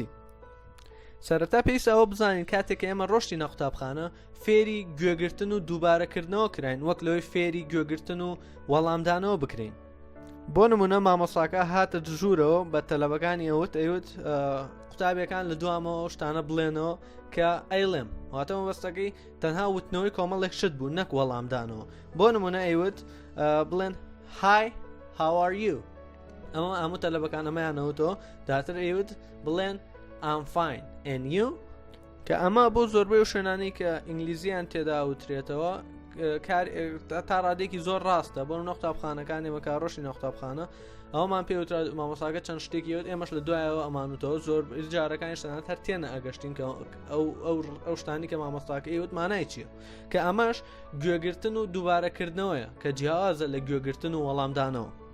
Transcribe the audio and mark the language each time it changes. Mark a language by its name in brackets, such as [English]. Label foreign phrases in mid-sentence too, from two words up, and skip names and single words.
[Central Kurdish] سەرەتا پێویستە ئەوە بزانین کاتێک ئێمە ڕۆشتی نە قوتابخانە فێری گوێگرتن و دووبارەکردنەوە کراین وەک لەوەی فێری گوێگرتن و وەڵامدانەوە بکرین. بۆ نمونە مامۆستاکە هاتە دژوورەوە بە تەلەبەکانی ئەوت قوتابیەکان لە دوامەوە شتانە بڵێنەوە کە ئەیڵێم واتە مەبەستەکەی تەنها وتنەوەی کۆمەڵێک شت بوو نەک وەڵامدانەوە. بۆ نمونە ئەیوت بڵێن [English] Hi, how are you؟ [Central Kurdish] ئەمە هەموو تەلەبەکان ئەمەیانەوتەوە داتر ئەیوت بڵێن [English] I'm fine and you؟ [Central Kurdish] کە ئەمە بۆ زۆربەی و شوێنانی کە ئینگلیزیان تێدا وترێتەوە تا ڕادێکی زۆر ڕاستە. بۆ قوتابخانەکان ئێمە کارڕۆشی قوتابخانە ئەومان پێوترا مامۆستاکە چەند شتێکیوت ئێمەش لە دوایەوە ئەمانوتەوە زۆر جارەکانی شتانە هەر تێنە ئەگەشتین کە ئەو شتانی کە مامۆستاکە ئەیوت مانای چییە کە ئەمەش گوێگرتن و دووبارەکردنەوەیە کە جیاوازە لە گوێگرتن و وەڵامدانەوە.